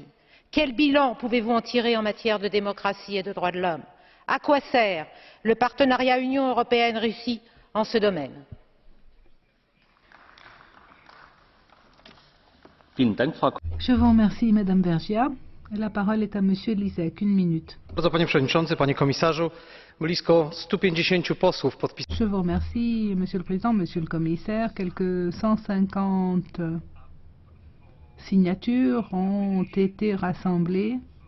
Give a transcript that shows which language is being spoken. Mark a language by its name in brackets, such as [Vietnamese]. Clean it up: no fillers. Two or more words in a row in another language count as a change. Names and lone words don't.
[French] Quel bilan pouvez-vous en tirer en matière de démocratie et de droits de l'homme? À quoi sert le partenariat Union européenne-Russie en ce domaine? Je vous remercie, Madame Vergiat. La parole est à Monsieur Lisek. 1 minute. [Polish] Panie Przewodniczący, Panie Komisarzu, blisko 150 posłów podpisało. [French] Je vous remercie, Monsieur le Président, Monsieur le Commissaire. Quelques 150 signatures ont été rassemblées